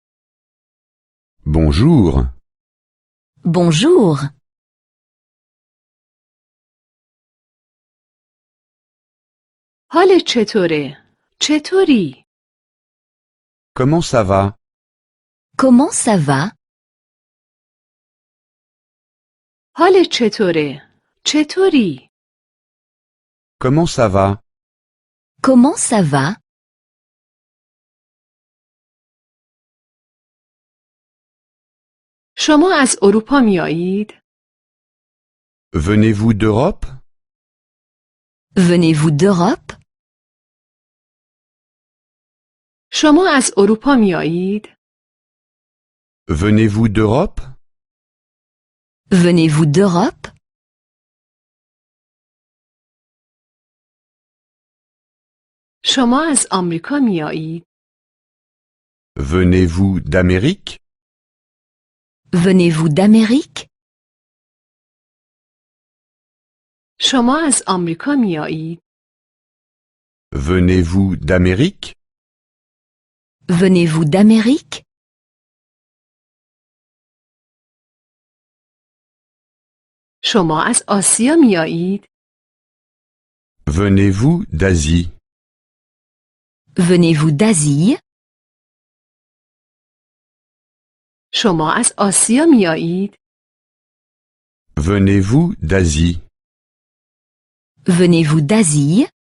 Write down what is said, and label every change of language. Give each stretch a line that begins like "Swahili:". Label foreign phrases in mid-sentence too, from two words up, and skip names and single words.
French: bonjour, Bonjour.
Persian: حالت چطوره؟ چطوری؟
French: comment ça va, Comment ça va?
Persian: حالت چطوره؟ چطوری؟
French: comment ça va, Comment ça va?
Persian: شما از اروپا میایید؟
French: venez-vous d'Europe, Venez-vous d'Europe?
Persian: شما از اروپا میایید؟
French: venez-vous d'Europe, Venez-vous d'Europe?
Persian: شما از آمریکا میایید؟
French: venez-vous d'Amérique, Venez-vous d'Amérique?
Persian: شما از آمریکا میایید؟
French: venez-vous d'Amérique, Venez-vous d'Amérique?
Persian: شما از آسیا میایید؟
French: venez-vous d'Asie, Venez-vous d'Asie?
Persian: شما از آسیا میایید؟
French: venez-vous d'Asie, Venez-vous d'Asie?